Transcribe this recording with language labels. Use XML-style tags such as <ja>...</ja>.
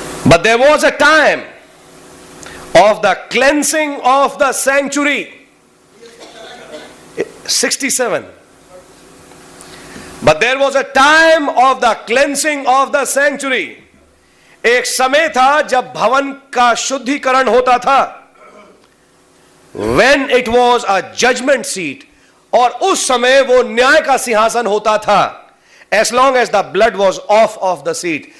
<en>But there was a time of the cleansing of the sanctuary. 67. But there was a time of the cleansing of the sanctuary.</en> <hi>एक समय था जब भवन का शुद्धिकरण होता था।</hi> <en>When it was a judgment seat.</en> <hi>और उस समय वो न्याय का सिंहासन होता था।</hi> <en>As long as the blood was off of the seat.</en>